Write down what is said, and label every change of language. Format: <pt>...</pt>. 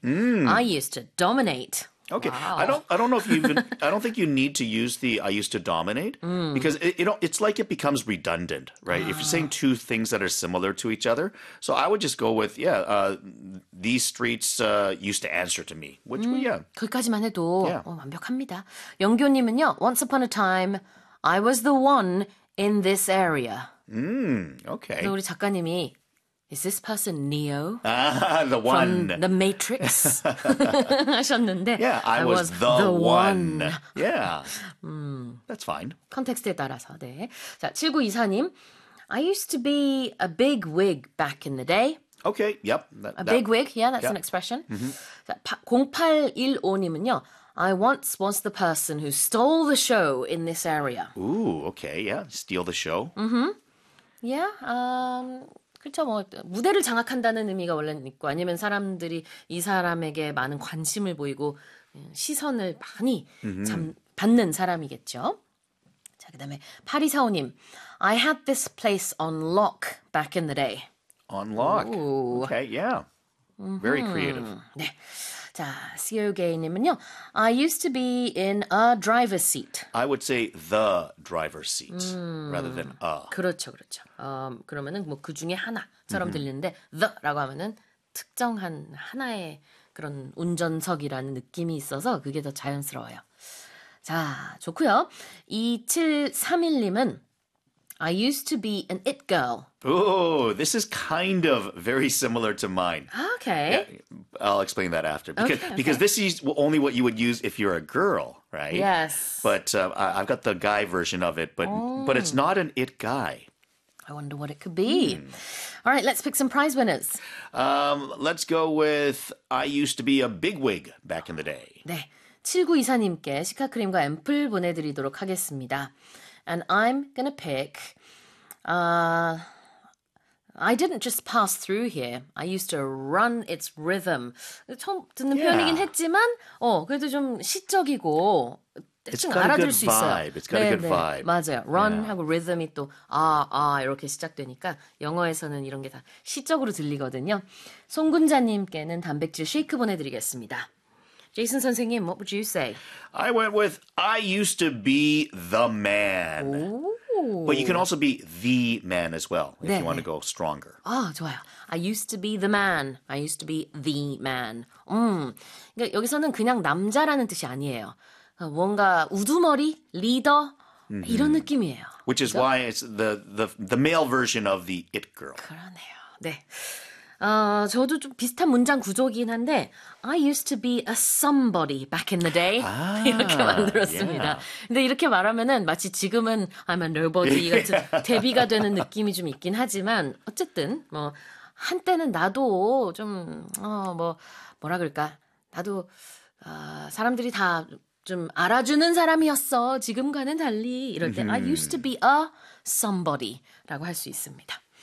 <en>I used to dominate. Okay. Wow. I don't know if you even I don't think you need to use the I used to dominate because it's like it becomes redundant, right? If you're saying two things that are similar to each other. So I would just go with these streets used to answer to me. Which yeah.</en> <ko>그까지만 해도 완벽합니다. 영교님은요.</ko> <en>Once upon a time I was the one in this area. Okay.</en> <ko>우리 작가님이</ko> <en>Is this person Neo? The one from the Matrix</en> <ko>하셨는데.</ko> <en>Yeah, I was the one. Yeah. That's fine.</en> <ko>컨텍스트에 따라서. 네. 자, 7924님.</ko> <en>I used to be a big wig back in the day. Okay. Yep. Big wig. Yeah, that's an expression. Mm-hmm.</en> <ko>0815님은요.</ko> <en>I once was the person who stole the show in this area. Ooh, okay. Yeah, steal the show. Mm-hmm. Yeah.</en> <ko>그렇죠. 뭐 무대를 장악한다는 의미가 원래는 있고 아니면 사람들이 이 사람에게 많은 관심을 보이고 시선을 많이 받는 사람이겠죠. 자, 그다음에 파리사오님.</ko> <en>I had this place on lock back in the day. On lock. Ooh. Okay, yeah. Very creative.</en> <ko>네. 자, 시오게이님은요.</ko> <en>I used to be in a driver's seat. I would say the driver's seat rather than a.</en> <ko>그렇죠, 그렇죠. 그러면은 뭐 그 중에 하나처럼 들리는데 the라고 하면은 특정한 하나의 그런 운전석이라는 느낌이 있어서 그게 더 자연스러워요. 자, 좋고요. 2731님은</ko> <en>I used to be an it girl. Oh, this is kind of very similar to mine. Okay. Yeah, I'll explain that after. Because this is only what you would use if you're a girl, right? Yes. But I've got the guy version of it, but it's not an it guy. I wonder what it could be. All right, let's pick some prize winners. Let's go with I used to be a bigwig back in the day.</en> <ko>네, 7924님께 시카크림과 앰플 보내드리도록 하겠습니다.</ko> <en>And I'm going to pick, I didn't just pass through here. I used to run its rhythm.</en> <ko>처음 듣는 표현이긴 했지만, 그래도 좀 시적이고,</ko> <en>It's got a good vibe.</en> <ko>있어요.</ko> <en>It's got</en> <ko>네,</ko> <en>a good vibe.</en> <ko>맞아요. Run 하고 rhythm이 또 이렇게 시작되니까 영어에서는 이런 게 다 시적으로 들리거든요. 송군자님께는 단백질 쉐이크 보내드리겠습니다.</ko> <en>Jason 선생님, what would you say? I went with I used to be the man. Ooh. But you can also be the man as well if 네. you want to go stronger.</en> <ko>아, 좋아요.</ko> <en>I used to be the man. I used to be the man.</en> <ko>그러니까 여기서는 그냥 남자라는 뜻이 아니에요. 뭔가 우두머리, 리더 이런 느낌이에요.</ko> <en>Which is</en> <ko>그렇죠?</ko> <en>why it's the male version of the it girl.</en> <ko>그러네요. 네. 저도 좀 비슷한 문장 구조긴 한데</ko> <en>I used to be a somebody back in the day</en> <ko>이렇게 만들었습니다.</ko> <en>Yeah.</en> <ko>근데 이렇게 말하면은 마치 지금은</ko> <en>I'm a nobody</en> <ko>같은 대비가 되는 느낌이 좀 있긴 하지만 어쨌든 뭐 한때는 나도 좀 뭐라 그럴까 나도 사람들이 다 좀 알아주는 사람이었어 지금과는 달리 이럴 때</ko> <en>I used to be a somebody</en> <ko>라고 할 수 있습니다.</ko>